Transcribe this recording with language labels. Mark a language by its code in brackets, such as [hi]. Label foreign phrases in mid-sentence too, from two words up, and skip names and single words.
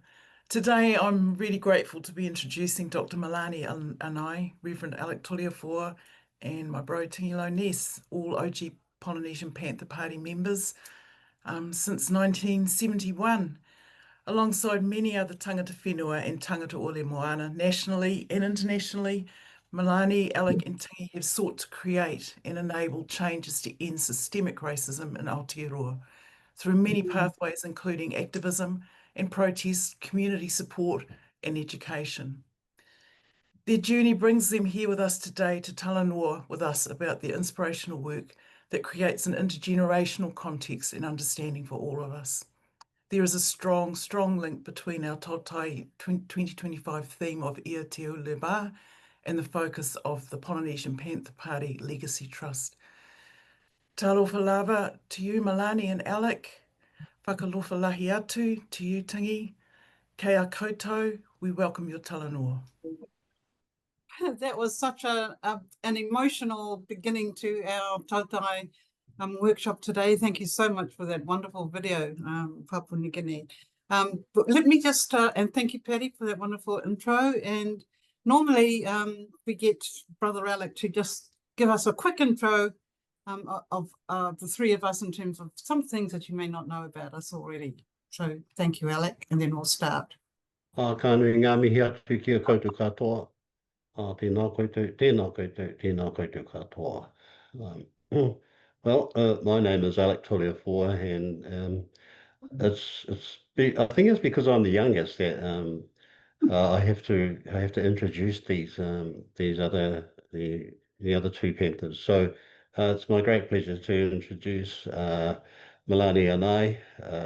[en] Today, I'm really grateful to be introducing Dr. Melani Anae, Reverend Alec Toleafoa, and my bro Tigilau Ness, all OG Polynesian Panther Party members since 1971, alongside many other [mi] tangata whenua [en] and [sm] tangata ole moana, [en] nationally and internationally. Melani, Alec and Tigi have sought to create and enable changes to end systemic racism in Aotearoa through many pathways, including activism and protest, community support and education. Their journey brings them here with us today to talanoa with us about their inspirational work that creates an intergenerational context and understanding for all of us. There is a strong, strong link between our Tautai 2025 theme of RTLB and the focus of the Polynesian Panther Party Legacy Trust. [sm] Talofa lava [en] to you, Melani and Alec. [niu] Whakalofa lahi atu [en] to you, [mi] Tingi. Kei a koutou, [en] we welcome your talanoa. That was such an emotional beginning to our Tautai workshop today. Thank you so much for that wonderful video, Papua New Guinea. But let me just, and thank you, Patty, for that wonderful intro. And normally we get Brother Alec to just give us a quick intro of the three of us in terms of some things that you may not know about us already. So thank you, Alec, and then we'll start. [mi] Ka nui ngā mihi atu ki a koutou katoa. Tēnā koutou, tēnā koutou, tēnā koutou katoa. [en] Well, my name is Alec Toleafoa, and I think it's because I'm the youngest that I have to introduce these other the other two Panthers. So it's my great pleasure to introduce Melani Anae.